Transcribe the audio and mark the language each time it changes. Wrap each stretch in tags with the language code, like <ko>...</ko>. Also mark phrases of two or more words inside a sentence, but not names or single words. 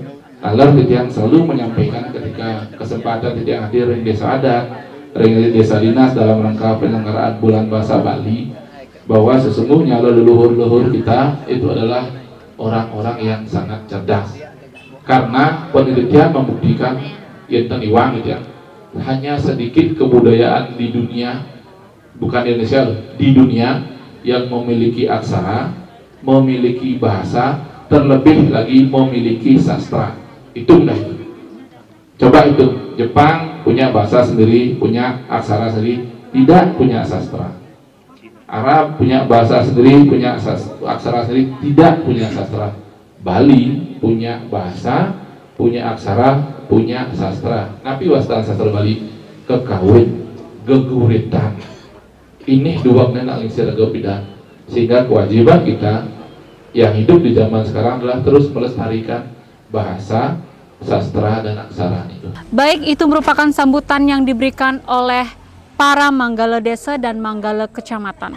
<id>Alar yang selalu menyampaikan ketika kesempatan yang hadir di desa adat, desa dinas dalam rangka penyelenggaraan bulan bahasa Bali, bahwa sesungguhnya leluhur-leluhur kita itu adalah orang-orang yang sangat cerdas. Karena penelitian membuktikan</id> <ban>yenten iwang</ban> <id>gitu ya, hanya sedikit kebudayaan di dunia, bukan di Indonesia, di dunia yang memiliki aksara, memiliki bahasa, terlebih lagi memiliki sastra. Itu udah itu. Coba itu, Jepang punya bahasa sendiri, punya aksara sendiri, tidak punya sastra. Arab punya bahasa sendiri, punya aksara sendiri, tidak punya sastra. Bali punya bahasa, punya aksara, punya sastra.</id> <ban>Napi wastan sastra Bali kekawin, geguritan.</ban> <id>Ini dua nena lingsir gepidan. Sehingga kewajiban kita yang hidup di zaman sekarang adalah terus melestarikan bahasa, sastra, dan aksara itu. Baik, itu merupakan sambutan yang diberikan oleh para manggala desa dan manggala kecamatan.</id>